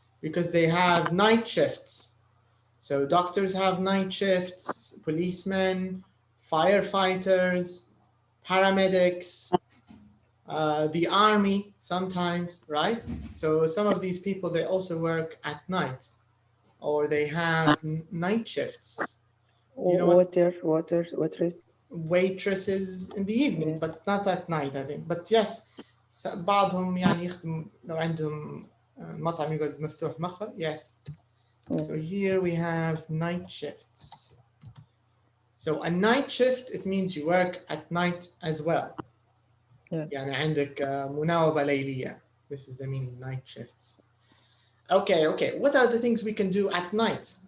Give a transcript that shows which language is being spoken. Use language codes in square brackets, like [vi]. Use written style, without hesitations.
[en] because they have night shifts. So doctors have night shifts, policemen, firefighters, paramedics, the army sometimes, right? So some of these people, they also work at night, or they have night shifts. You know waitresses. Waitresses in the evening, but not at night, I think. But yes, [ar] بعضهم يعني يخدم لو عندهم مطعم يقعد مفتوح مخه. [en] Yes. So here we have night shifts. So a night shift, it means you work at night as well. Yes. [ar] يعني عندك مناوبة ليلية. [en] This is the meaning, night shifts. Okay. What are the things we can do at night?